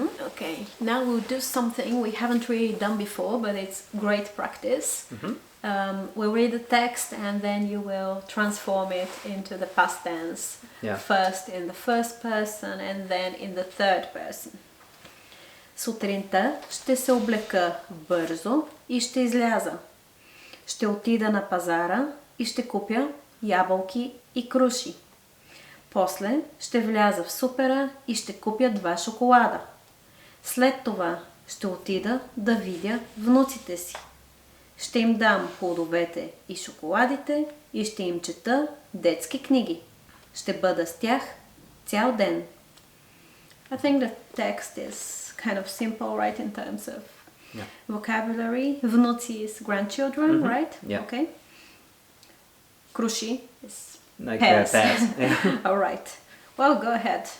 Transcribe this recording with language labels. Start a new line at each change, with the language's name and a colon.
English: Okay, now we'll do something we haven't really done before, but it's great practice. We'll read the text and then you will transform it into the past tense. Yeah. First in the first person and then in the third person.
Bulgarian: Сутринта ще се облека бързо и ще изляза. Ще отида на пазара и ще купя ябълки и круши. После ще вляза в супера и ще купя 2 шоколада. След това ще отида да видя внуците си. Ще им дам плодовете и шоколадите и ще им чета детски книги. Ще бъда с тях цял ден.
English: I think the text is kind of simple, right, in terms of vocabulary. Внуци is grandchildren, right? Yeah. Okay. Круши is Like pears. pears. All right. Well, go ahead.